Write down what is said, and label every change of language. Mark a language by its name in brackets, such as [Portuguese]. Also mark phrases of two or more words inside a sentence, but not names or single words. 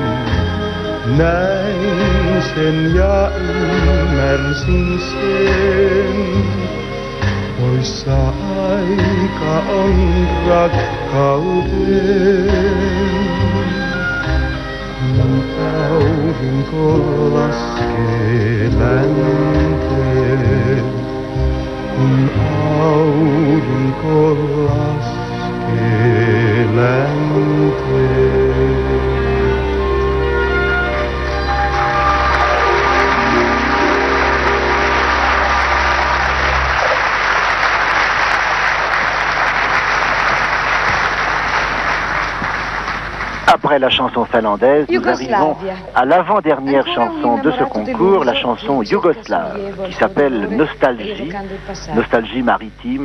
[Finnish] Näin sen ja ymmärsin sen, poissa aika on rakkauden. aurinko laskee kun aurinko laskee länteen. [French] Après la chanson finlandaise, nous arrivons à l'avant-dernière chanson de ce concours, la chanson yougoslave, qui s'appelle Nostalgie, nostalgie maritime.